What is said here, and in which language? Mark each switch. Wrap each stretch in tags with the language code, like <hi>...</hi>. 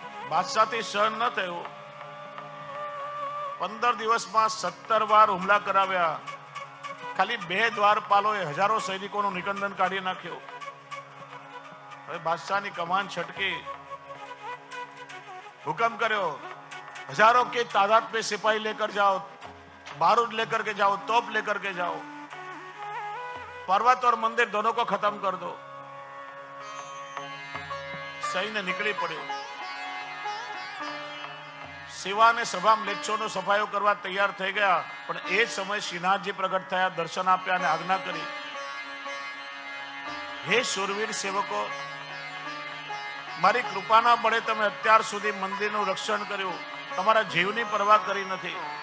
<gu>બાદશાહથી સહન ન થયું. 15 દિવસમાં 17 વાર હુમલા કરાવ્યા. ખાલી 2 દ્વારપાલોએ હજારો સૈનિકોનું નિકંદન કાઢી નાખ્યું. હવે બાદશાહની કમાન છટકી.</gu> <hi>हुक्म</hi> <gu>કર્યો,</gu> <hi>हजारों की तादाद में सिपाही लेकर जाओ, बारूद लेकर के जाओ, तोप लेकर के जाओ, पर्वत और मंदिर दोनों को खत्म कर दो. सैन्य निकली</hi> <gu>પડ્યો. સેવા ને સભા મ્લેચ્છોનો સફાયો કરવા તૈયાર થઈ ગયા. પણ એ જ સમયે શ્રીનાથજી પ્રગટ થયા, દર્શન આપ્યા અને આજ્ઞા કરી, હે શૂરવીર સેવકો, મારી કૃપાના બળે તમે અત્યાર સુધી મંદિરનું રક્ષણ કર્યું, તમારા જીવની પરવા કરી નથી.</gu>